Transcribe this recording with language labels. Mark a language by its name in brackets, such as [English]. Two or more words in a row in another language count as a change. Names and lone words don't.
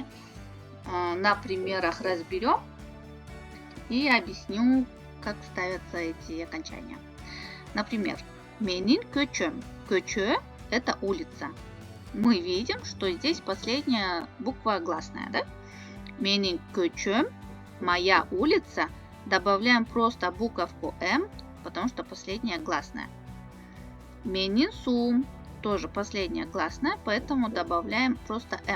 [Russian] На примерах разберем и объясню, как ставятся эти окончания. Например, [Kyrgyz] менин көчөм. Көчө – [Russian] это улица. Мы видим, что здесь последняя буква гласная, да? [Kyrgyz] Менин көчөм, [Russian] моя улица. Добавляем просто буковку М, потому что последняя гласная. [Kyrgyz] Менин сум, [Russian] тоже последняя гласная, поэтому добавляем просто М.